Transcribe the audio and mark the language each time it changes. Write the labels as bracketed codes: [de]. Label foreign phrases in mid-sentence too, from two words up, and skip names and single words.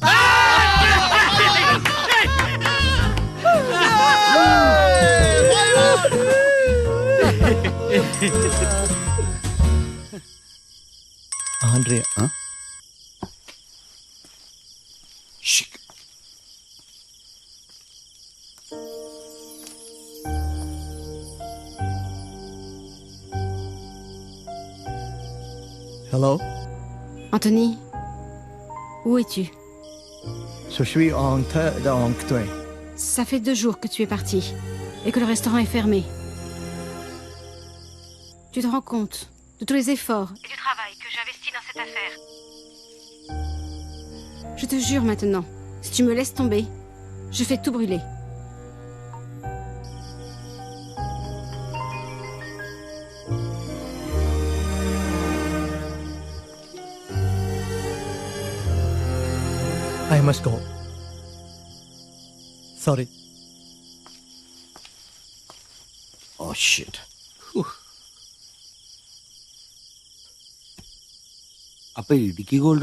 [ml] ആൻഡ്രിയ, [en] hello. [fr] Anthony, où es-tu? Je suis en train de rentrer. Ça fait 2 jours que tu es parti et que le restaurant est fermé. Tu te rends compte de tous les efforts et du travail que j'investis dans cette affaire. Je te jure maintenant, si tu me laisses tomber, je fais tout brûler. [en] I must go. Sorry. Oh shit. [ml] അപ്പൊ ഇടുക്കി ഗോൾഡോ?